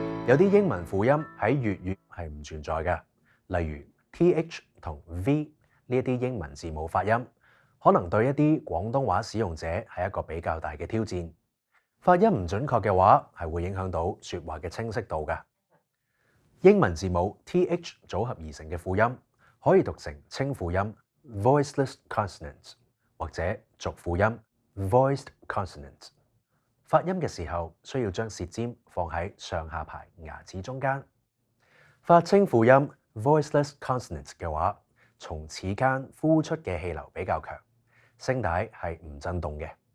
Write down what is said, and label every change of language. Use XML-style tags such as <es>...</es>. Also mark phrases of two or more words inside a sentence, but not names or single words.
<yue>有啲英文輔音喺粵語係唔存在嘅，例如 TH 同 V 呢一啲英文字母發音，可能對一啲廣東話使用者係一個比較大嘅挑戰。發音唔準確嘅話，係會影響到說話嘅清晰度嘅。英文字母 TH 組合而成嘅輔音，可以讀成清輔音</yue> <en>voiceless consonants</en> <yue>或者濁輔音</yue> <en>voiced consonants。</en> <yue>發音嘅時候需要將舌尖放喺上下排牙齒中間。發清輔音</yue> <en>voiceless consonants</en> <yue>嘅話，從齒間呼出嘅氣流比較強，聲帶係唔震動嘅。</yue>